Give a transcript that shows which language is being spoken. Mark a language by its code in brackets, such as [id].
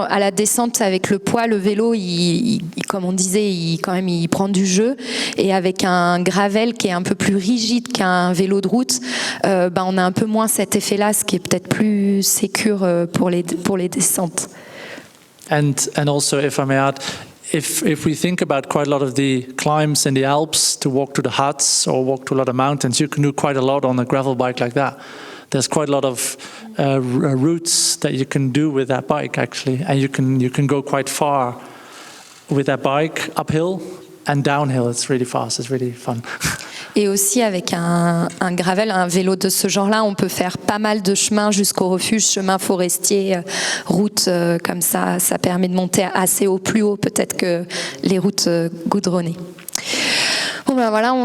[fr] À la descente, avec le poids, le vélo, comme on disait, il prend du jeu. Et avec un gravel qui est un peu plus rigide qu'un vélo de route, on a un peu moins cet effet-là, ce qui est peut-être plus sécure pour les descentes. [en] And also, if I may add, if we think about quite a lot of the climbs in the Alps to walk to the huts or walk to a lot of mountains, you can do quite a lot on a gravel bike like that. there's quite a lot of routes that you can do with that bike actually, and you can go quite far with that bike uphill and downhill. It's really fast. It's really fun. [fr] Et aussi avec un gravel, un vélo de ce genre-là, on peut faire pas mal de chemins jusqu'au refuge, chemin forestier, route comme ça. Ça permet de monter assez haut, plus haut peut-être que les routes goudronnées. Bon ben voilà.